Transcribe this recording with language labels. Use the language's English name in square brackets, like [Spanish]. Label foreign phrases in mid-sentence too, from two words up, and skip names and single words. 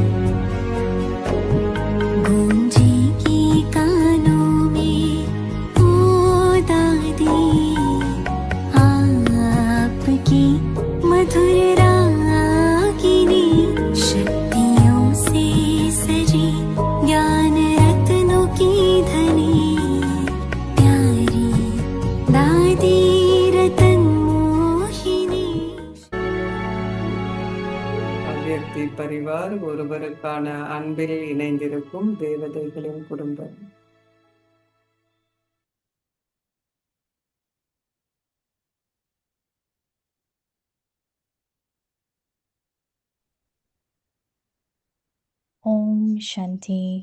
[Hindi] गूंजेगी कानों में, ओ दादी आपकी मधुर रागिनी, शक्तियों से सजी ज्ञान रत्नों की धनी, प्यारी दादी रतन मोहिनी। [Tamil] அவ்யக்தி பரிவார் ஒருவருக்கான அன்பில் இணைந்திருக்கும் தேவதைகளின் குடும்பம். [Hindi] ओम शांति.